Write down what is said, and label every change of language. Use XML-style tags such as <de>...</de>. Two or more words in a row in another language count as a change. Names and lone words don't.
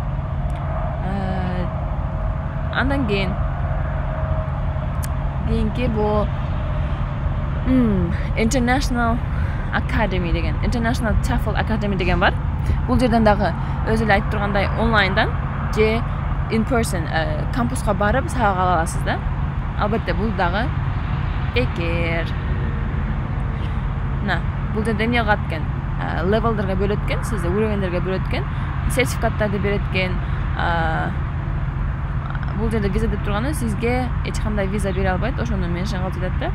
<ky>Андан кийинки бул International Academy деген, International TOEFL Academy деген бар. Бул жерден дагы өзү эле айтып тургандай онлайндан же</ky> <en>in person</en> <ky>кампуска барып сабак ала аласыз да. Албетте бул дагы бекер. Бул жерде эмне кылат экен? Левелдерге бөлөт экен, сизди уровеньдерге бөлөт экен, сертификаттарды берет экен. Бул жерде виза деп турганы сизге эч кандай виза бере албайт, ошону меншен кылып жатат да.</ky>